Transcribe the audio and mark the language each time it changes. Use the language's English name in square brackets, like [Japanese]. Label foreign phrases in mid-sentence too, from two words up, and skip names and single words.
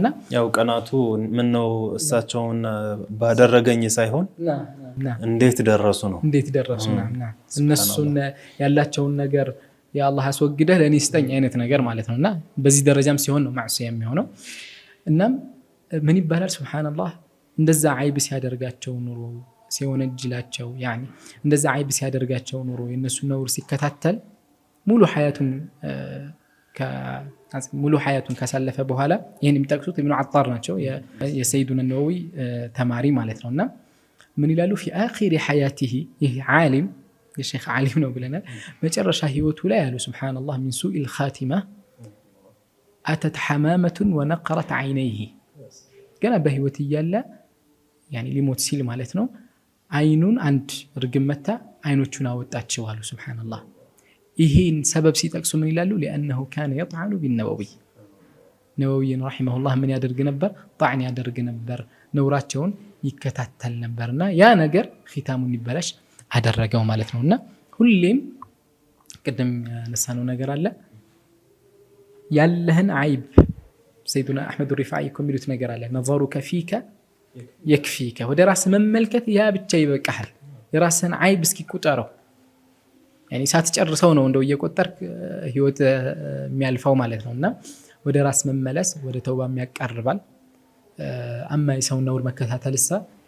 [Amharic] ያው ቀናቱ ምን ነው እሳቸውን ባደረገኝ ሳይሆን እንዴት ደረሱ ነው እነሱን ያላቸውን ነገር የአላህ አስወግደህ ለኔ ስጠኝ አይነት ነገር ማለት ነውና በዚህ ደረጃም ሲሆን ነው ማዕሲያ የሚሆነው። እናም ምን ይባላል ሱብሃንአላህ እንደዛ አይብ ሲያደርጋቸው ኑሮ ሲወነጅላቸው ያኒ እንደዛ አይብ ሲያደርጋቸው ኑሮ የነሱ ነውር ሲከታተል ሙሉ ሐያቱን ካሳለፈ በኋላ ይሄን የሚጠቅሱት ኢብኑ አጣር ናቸው የሰይዱና ነወዊ ተማሪ ማለት ነውና ምን ይላሉ? [Arabic] في آخر حياته [Amharic] ይሄ ዓሊም የሼኽ ዓሊም ነው ብለናል። መጨረሻ ህይወቱ ላይ ያሉ ሱብሃንአላህ [Arabic] من سوء الخاتمة أتت حمامة ونقرت عينيه [Amharic] ገና በህይወት እያለ ያኒ ሊሞት ሲል ማለት ነው አይኑን አንድ ርግብ መታ አይኖቹን አወጣቸው አሉ ሱብሃንአላህ። ይሄን ሰበብ ሲጠቅሱ ምን ይላሉ? [Arabic] لأنه كان يطعن بالنووي [Amharic] ነወዊ ረሂመሁላህ ምን ያደርግ ነበር? ጣዕን ያደርግ ነበር፣ ነውራቸውን ይከታተል ነበርና ያ ነገር ኺታሙን ይበላሽ አደረገው ማለት ነውና ሁሌም ቅድም ያነሳነው ነገር አለ ያለህን አይብ ሰይዱና አሕመድ ሪፋዒ ኮሚሉት ነገር አለ [Arabic] نظرك فيك يكفيك [Amharic] ወደ ራስ መመልከት ያ ብቻ ይበቃሃል። የራስህን አይብ እስኪ ቁጠረው ያኒ ሳትጨርሰው ነው እንደው እየቆጠርክ ህይወት የሚያልፈው ማለት ነውና ወደ ራስ መመለስ ወደ ተውባ የሚያቀርባል። አማ የሰው ነውር መከታተልሳ